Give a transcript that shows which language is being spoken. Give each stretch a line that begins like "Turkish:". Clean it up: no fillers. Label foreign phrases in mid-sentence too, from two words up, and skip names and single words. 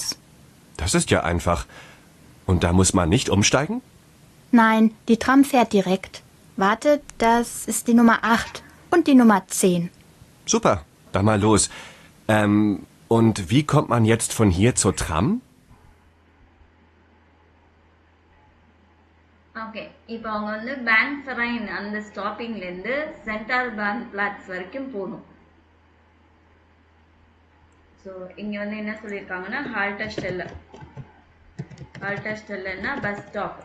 German: Das ist ja einfach. Und da muss man nicht umsteigen? Nein, die Tram fährt direkt. Warte, das ist die Nummer 8 und die Nummer 10. Super, dann mal los. Und wie kommt man jetzt von hier zur Tram?
Tamil: ஓகே, இப்போ அவங்க வந்து பேங்க் ஃபரைன் அந்த ஸ்டாப்பிங்லேருந்து சென்ட்ரல் பேங்க் பிளாட்ஸ் வரைக்கும் போகணும். ஸோ இங்கே வந்து என்ன சொல்லியிருக்காங்கன்னா Haltestelle. Haltestelleன்னா
English: bus stop.